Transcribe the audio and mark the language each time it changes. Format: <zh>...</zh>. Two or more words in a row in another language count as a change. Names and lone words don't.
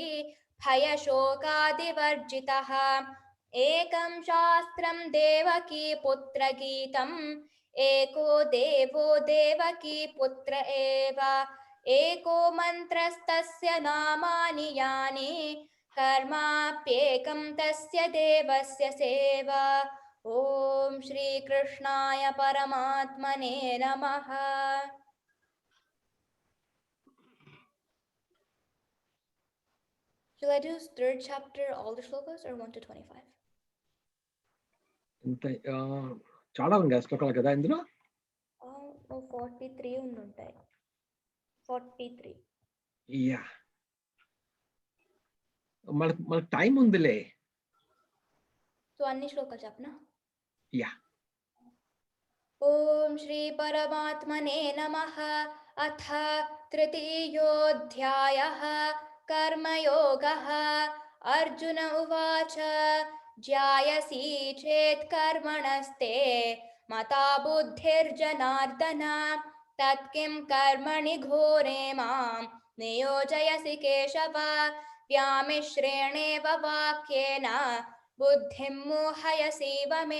<sa>भयशोकादिवर्जितः एकं शास्त्रं देवकीपुत्रगीतम् एको देवो देवकीपुत्र एव एको मन्त्रस्तस्य नामानि यानि कर्माप्येकं तस्य देवस्य सेवा ॐ श्रीकृष्णाय परमात्मने नमः</sa> <en>Shall I do third chapter all the shlokas or 1 to 25?</en> <te>చాలా ఉంది కదా శ్లోకాలు కదా ఇందులో 43 ఉంటాయి 43 యా మనకు టైం ఉందిలే సో అన్ని శ్లోకాలు చెప్పనా యా</te> <sa>ఓం శ్రీ పరమాత్మనే నమః అథ తృతీయోऽధ్యాయः कर्मयोगः अर्जुन उवाच ज्यायसि चेत् कर्मणस्ते मता बुद्धिर्जनार्दन तत्किं कर्मणि घोरे मां नियोजयसि केशव व्यामिश्रेणेव वाक्येन बुद्धिं मोहयसीव मे</sa>